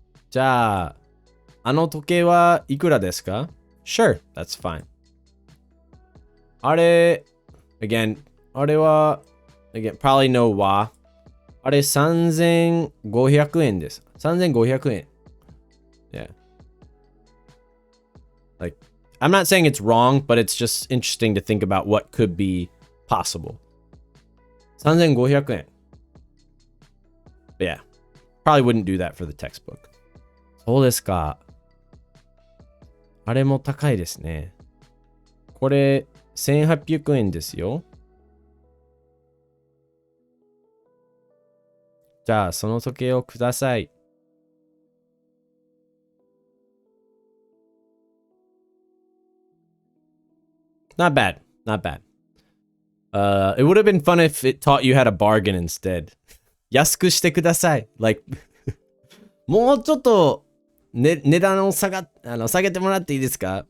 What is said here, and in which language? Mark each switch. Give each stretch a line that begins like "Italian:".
Japanese: じゃあ、あの時計はいくらですか?
English: Sure, that's fine.
Japanese: あれ、
English: again,
Japanese: あれは、
English: again, probably no は。
Japanese: あれ3500円です。3500円。
English: Yeah. Like, I'm not saying it's wrong, but it's just interesting to think about what could be possible.
Japanese: 3500円.
English: Yeah, probably wouldn't do that for the textbook.
Japanese: そうですか。あれも高いですね。これ1800円ですよ。じゃあその時計をください。
English: Not bad, not bad. It would have been fun if it taught you how to bargain instead.
Japanese: 安くしてください。 Like, もうちょっと、値段を下げてもらっていいですか？